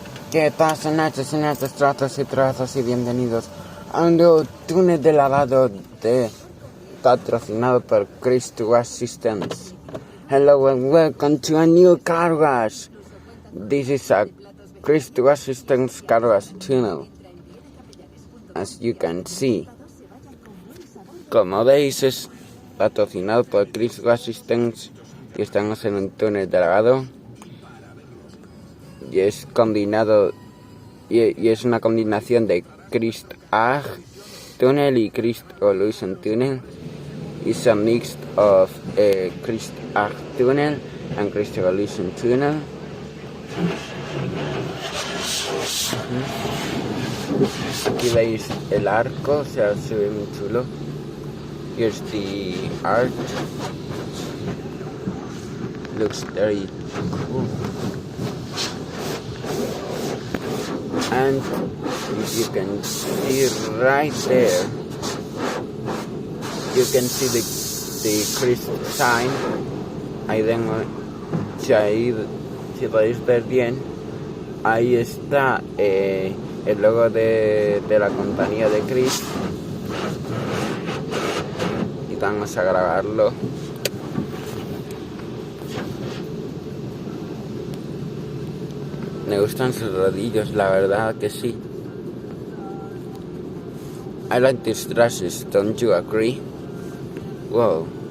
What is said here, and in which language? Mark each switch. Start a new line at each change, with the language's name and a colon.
Spanish: ¿Qué pasa, Nacho, señores, tratos y trazos, y bienvenidos a un nuevo túnel de lavado patrocinado por Chris Assistance.
English: Hello and welcome to a new car wash. This is a Chris Assistance car wash tunnel. As you can see.
Spanish: Como veis, es patrocinado por Chris Assistance y estamos en un túnel de lavado. Y es combinado y es una combinación de Chris Tunnel y Chris Illusion Tunnel. It's a mix of Chris Tunnel and Chris Illusion Tunnel. Aquí veis el arco, o sea, se ve muy chulo.
English: Here's the art. Looks very cool. And you can see right there, you can see the Chris sign.
Spanish: Ahí tengo, si podéis ver bien, ahí está el logo de la compañía de Chris. Y vamos a grabarlo. Me gustan sus rodillos, la verdad que sí.
English: I like these dresses, don't you agree? Wow.